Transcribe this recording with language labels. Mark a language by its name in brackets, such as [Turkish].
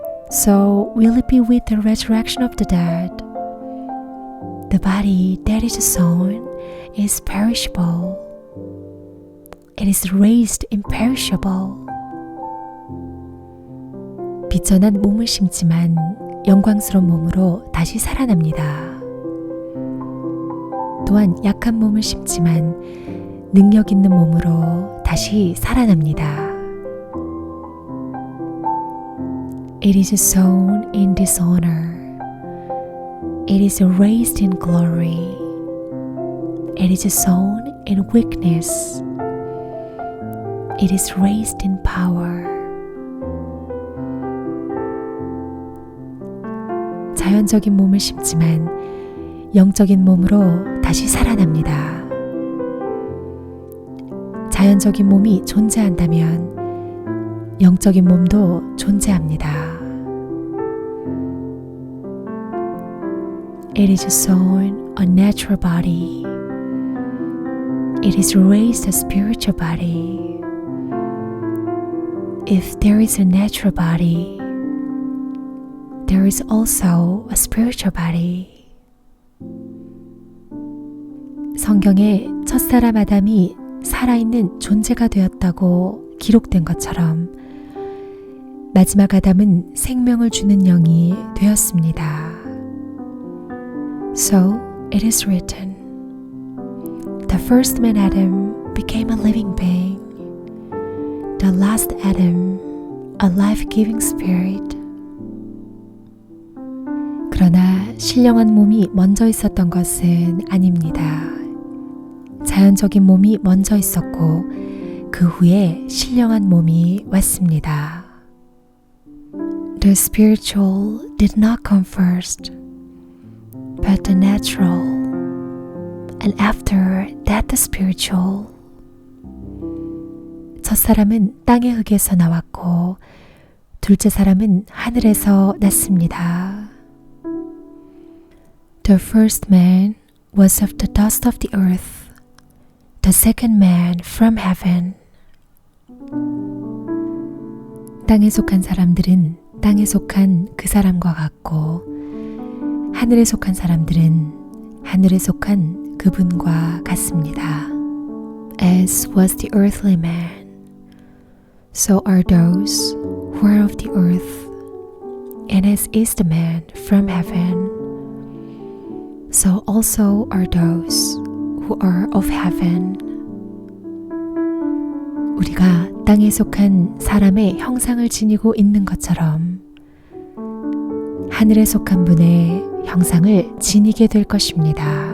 [English] So will it be with the resurrection of the dead? The body that is sown is perishable. It is raised imperishable. [Korean] 비천한 몸을 심지만 영광스러운 몸으로 다시 살아납니다. 또한 약한 몸을 심지만 능력 있는 몸으로 다시 살아납니다. [English] It is sown in dishonor. It is raised in glory. It is sown in weakness. It is raised in power. [Korean] 자연적인 몸을 심지만 영적인 몸으로 다시 살아납니다. 자연적인 몸이 존재한다면 영적인 몸도 존재합니다. [English] It is sown a natural body. It is raised a spiritual body. If there is a natural body, there is also a spiritual body. [Korean] 성경에 첫사람 아담이 살아있는 존재가 되었다고 기록된 것처럼 마지막 아담은 생명을 주는 영이 되었습니다. [English] So it is written, the first man Adam became a living being, the last Adam a life-giving spirit. [Korean] 그러나 신령한 몸이 먼저 있었던 것은 아닙니다. 자연적인 몸이 먼저 있었고 그 후에 신령한 몸이 왔습니다. [English] The spiritual did not come first, but the natural, and after that the spiritual. [Korean] 첫 사람은 땅의 흙에서 나왔고 둘째 사람은 하늘에서 났습니다. [English] The first man was of the dust of the earth, the second man from heaven. [Korean] 땅에 속한 사람들은 땅에 속한 그 사람과 같고 하늘에 속한 사람들은 하늘에 속한 그분과 같습니다. [English] As was the earthly man, so are those who are of the earth, and as is the man from heaven, so also are those who are of heaven. [Korean] 우리가 땅에 속한 사람의 형상을 지니고 있는 것처럼 하늘에 속한 분의 형상을 지니게 될 것입니다.